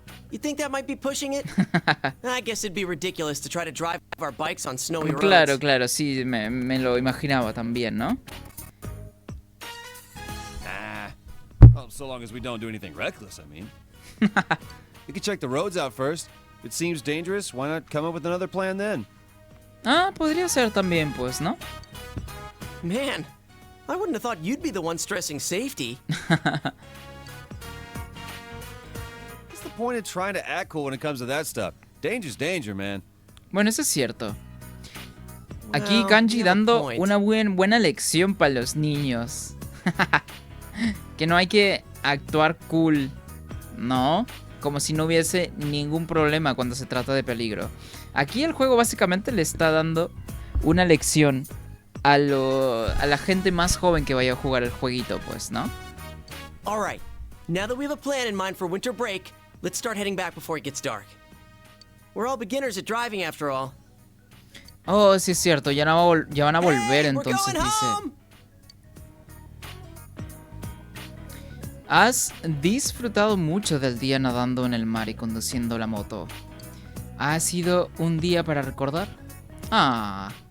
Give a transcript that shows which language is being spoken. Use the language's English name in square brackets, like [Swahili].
[English] You think that might be pushing it? I guess it'd be ridiculous to try to drive our bikes on snowy roads. [Spanish] Claro, claro, sí, me lo imaginaba también, ¿no? [English] Well, so long as we don't do anything reckless, I mean. We could check the roads out first. If it seems dangerous, why not come up with another plan then? [Spanish] Ah, podría ser también, pues, ¿no? [English] Man, I wouldn't have thought you'd be the one stressing safety. What's the point of trying to act cool when it comes to that stuff? Danger's danger, man. [Spanish] Bueno, eso es cierto. Aquí Kanji dando una buena lección para los niños. Que no hay que actuar cool, ¿no? Como si no hubiese ningún problema cuando se trata de peligro. Aquí el juego básicamente le está dando una lección a la gente más joven que vaya a jugar el jueguito, pues, ¿no? [English] All right. Now that we have a plan in mind for winter break, let's start heading back before it gets dark. We're all beginners at driving after all. [Spanish] Oh, sí es cierto, ya van a volver, entonces dice. Has disfrutado mucho del día nadando en el mar y conduciendo la moto. ¿Ha sido un día para recordar? Ah.